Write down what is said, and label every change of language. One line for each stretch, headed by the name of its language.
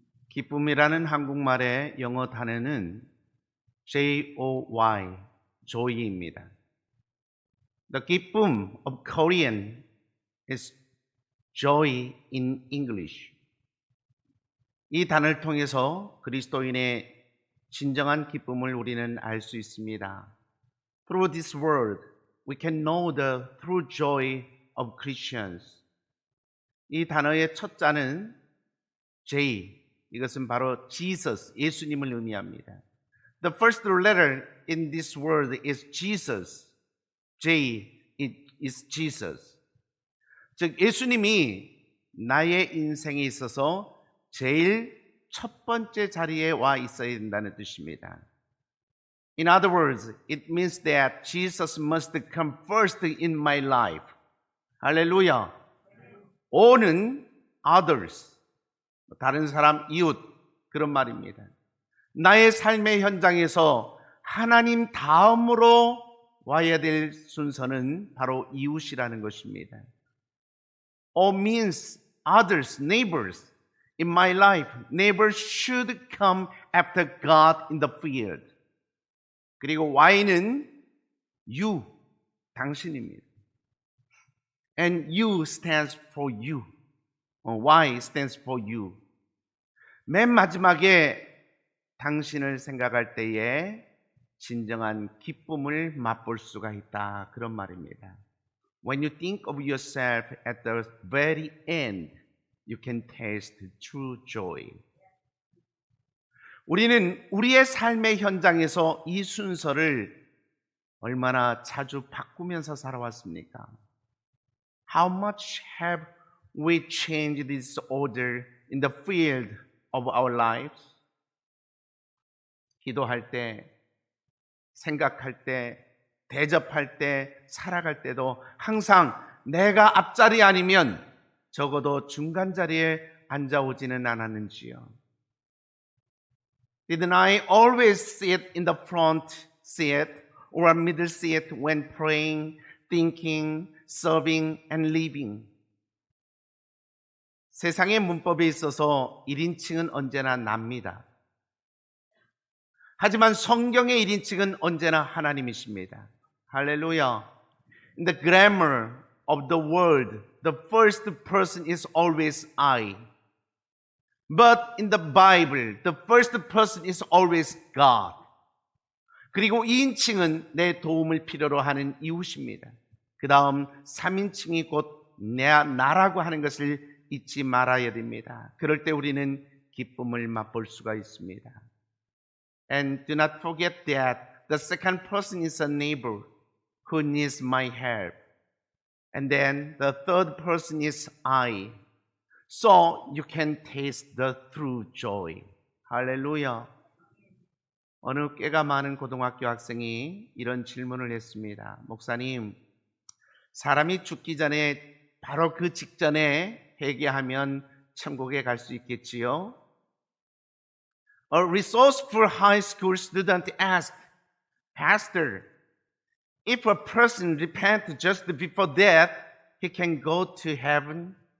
Korean: 기쁨이라는 한국말의 영어 단어는 Joy, joy입니다.
English: The 기쁨 of Korean is joy in English.
Korean: 이 단어를 통해서 그리스도인의 진정한 기쁨을 우리는 알 수 있습니다.
English: Through this word, we can know the true joy of Christians.
Korean: 이 단어의 첫 자는 J, 이것은 바로 Jesus, 예수님을 의미합니다.
English: The first letter in this word is Jesus. J is Jesus.
Korean: 즉 예수님이 나의 인생에 있어서 제일 첫 번째 자리에 와 있어야 된다는 뜻입니다.
English: In other words, it means that Jesus must come first in my life.
Korean: 할렐루야. O는 others, 다른 사람, 이웃, 그런 말입니다. 나의 삶의 현장에서 하나님 다음으로 와야 될 순서는 바로 이웃이라는 것입니다.
English: O means others, neighbors. In my life, neighbors should come after God in the field.
Korean: 그리고 Y는 you, 당신입니다.
English: And you stands for you. Y stands for you.
Korean: 맨 마지막에 당신을 생각할 때에 진정한 기쁨을 맛볼 수가 있다. 그런 말입니다.
English: When you think of yourself at the very end, you can taste true joy.
Korean: 우리는 우리의 삶의 현장에서 이 순서를 얼마나 자주 바꾸면서 살아왔습니까?
English: How much have we changed this order in the field of our lives?
Korean: 기도할 때, 생각할 때, 대접할 때, 살아갈 때도 항상 내가 앞자리 아니면 적어도 중간 자리에 앉아오지는 않았는지요.
English: Didn't I always sit in the front seat or middle seat when praying, thinking, serving, and living?
Korean: 세상의 문법에 있어서 1인칭은 언제나 납니다. 하지만 성경의 1인칭은 언제나 하나님이십니다. 할렐루야.
English: In the grammar of the word, the first person is always I. But in the Bible, the first person is always God.
Korean: 그리고 2인칭은 내 도움을 필요로 하는 이웃입니다. 그 다음 3인칭이 곧 나라고 하는 것을 잊지 말아야 됩니다. 그럴 때 우리는 기쁨을 맛볼 수가 있습니다.
English: And do not forget that the second person is a neighbor who needs my help. And then the third person is I. So you can taste the true joy.
Korean: 할렐루야. 어느 꽤가 많은 고등학교 학생이 이런 질문을 했습니다. 목사님, 사람이 죽기 전에 바로 그 직전에 회개하면 천국에 갈 수 있겠지요?
English: A resourceful high school student asked, Pastor, if a person repents just before death, he can go to heaven?